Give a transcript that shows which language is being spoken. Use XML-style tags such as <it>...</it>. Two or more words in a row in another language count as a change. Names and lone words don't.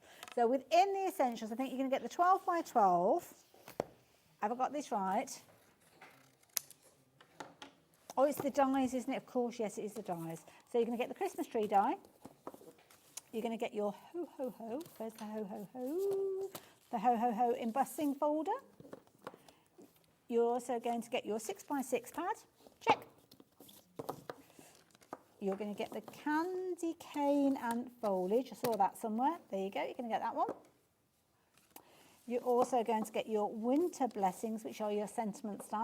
<en>So within the essentials, I think you're going to get the 12 by 12. Have I got this right? Oh, it's the dies, isn't it? Of course, yes, it is the dies. So you're going to get the Christmas tree die. You're going to get your ho-ho-ho. Where's the ho-ho-ho? The ho-ho-ho embossing folder. You're also going to get your 6 by 6 pad. Check. You're going to get the candy cane and foliage. I saw that somewhere. There you go. You're going to get that one. You're also going to get your winter blessings, which are your sentiment stamps.</en>